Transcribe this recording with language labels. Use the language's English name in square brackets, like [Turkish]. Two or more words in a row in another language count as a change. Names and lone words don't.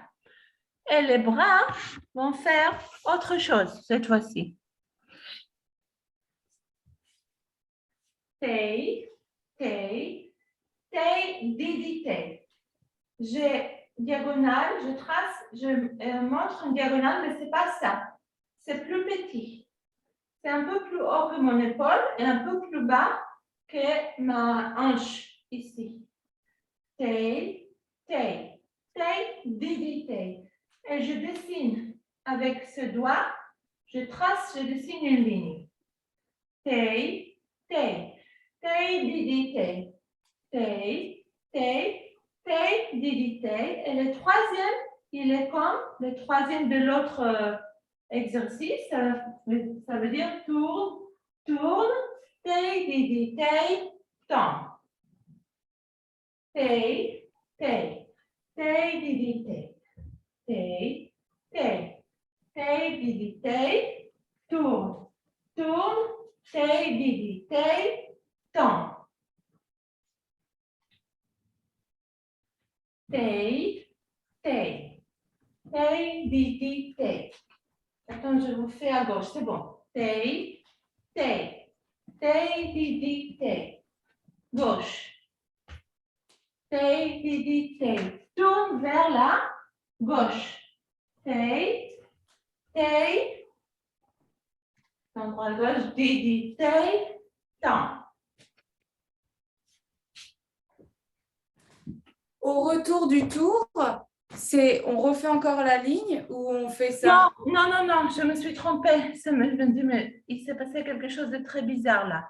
[French] Et les bras vont faire autre chose cette fois-ci. Tay, tay, tay, didi, tay. J'ai diagonale, je trace, je montre une diagonale, mais ce n'est pas ça. C'est plus petit. C'est un peu plus haut que mon épaule et un peu plus bas que ma hanche ici. Tay, tay, tay, didi, tay. Et je dessine avec ce doigt, je trace, je dessine une ligne. Tay, tay, tay, didi, tay. Tay, tay, tay, didi, tay. Et le troisième, il est comme le troisième de l'autre exercice. Ça veut dire tourne, tourne, tay, didi, tay, tombe. Tay, tay, tay, didi, tay. Tay, tay, tay, didi, tay, tourne, tourne, tay, didi, tay, tombe. Tay, tay, tay, didi, tay. Attends, je vous fais à gauche, c'est bon. Tay, tay, tay, didi, tay. Gauche. Tay, didi, tay. Tourne vers la gauche. Tay, tay, Tom, droite, gauche, Didi, Tay, Tom. Au retour du tour, on refait encore la ligne ou on fait ça? Non, je me suis trompée. Je me dis, mais il s'est passé quelque chose de très bizarre là.